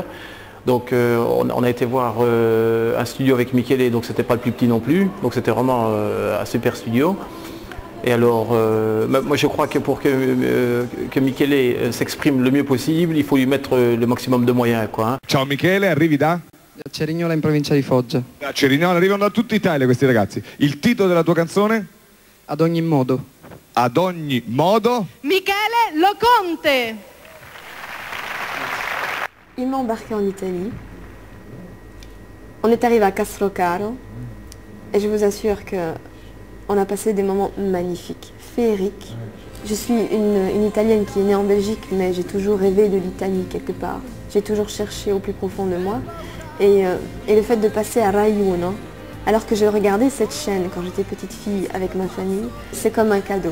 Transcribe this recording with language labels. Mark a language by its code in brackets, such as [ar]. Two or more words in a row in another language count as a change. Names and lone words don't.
[fr] Donc on a été voir un studio avec Michele, donc c'était pas le plus petit non plus, donc c'était vraiment un super studio. Et alors, moi je crois que pour que Michele s'exprime le mieux possible, il faut lui mettre le maximum de moyens, quoi, hein. [it] Ciao Michele, arrivi da? Da Cerignola in provincia di Foggia. Da Cerignola, arrivano da tutta Italia questi ragazzi. Il titolo della tua canzone? Ad ogni modo. Ad ogni modo. Michele Loconte. [fr] Il m'a embarqué en Italie. On est arrivé à Castrocaro et je vous assure que on a passé des moments magnifiques, féeriques. Je suis une Italienne qui est née en Belgique, mais j'ai toujours rêvé de l'Italie quelque part. J'ai toujours cherché au plus profond de moi. Et le fait de passer à Rai Uno, alors que je regardais cette chaîne quand j'étais petite fille avec ma famille, c'est comme un cadeau.